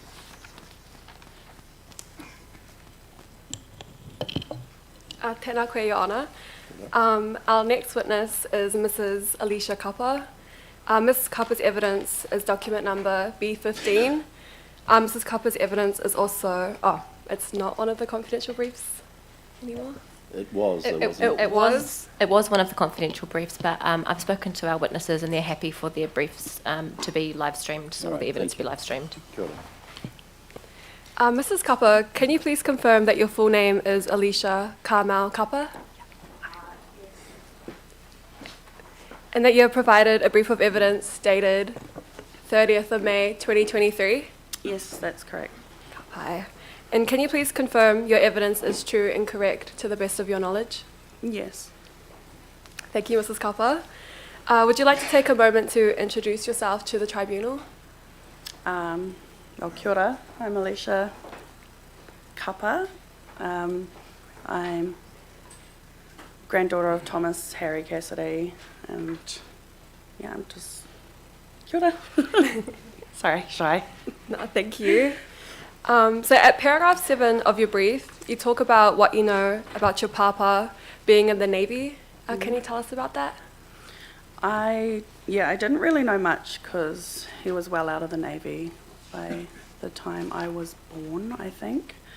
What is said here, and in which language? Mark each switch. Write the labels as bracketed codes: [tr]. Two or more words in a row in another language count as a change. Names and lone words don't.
[mi] Tēnā koe, [en] Your Honour. Our next witness is Mrs. Alicia Kaupapa. Mrs. Kaupapa's evidence is document number B15. Mrs. Kaupapa's evidence is also... Oh, it's not one of the confidential briefs anymore? It was. It was one of the confidential briefs, but I've spoken to our witnesses and they're happy for their briefs to be live streamed, so Right, the evidence thank to be live streamed. [mi] Kia ora. [en] Mrs. Kaupapa, can you please confirm that your full name is Alicia Carmel Kaupapa? And that you have provided a brief of evidence dated 30th of May 2023? Yes, that's correct. Hi. And can you please confirm your evidence is true and correct to the best of your knowledge? Yes. Thank you, Mrs. Kaupapa. Would you like to take a moment to introduce yourself to the tribunal? Well, [mi] kia ora. [en] I'm Alicia Kaupapa. I'm granddaughter of Thomas Harry Cassidy, and yeah, I'm just [mi] kia ora. [en] Sorry, shy. No, thank you. So at paragraph 7 of your brief, you talk about what you know about your papa being in the Navy. Can you tell us about that? I didn't really know much because he was well out of the Navy by the time I was born, I think.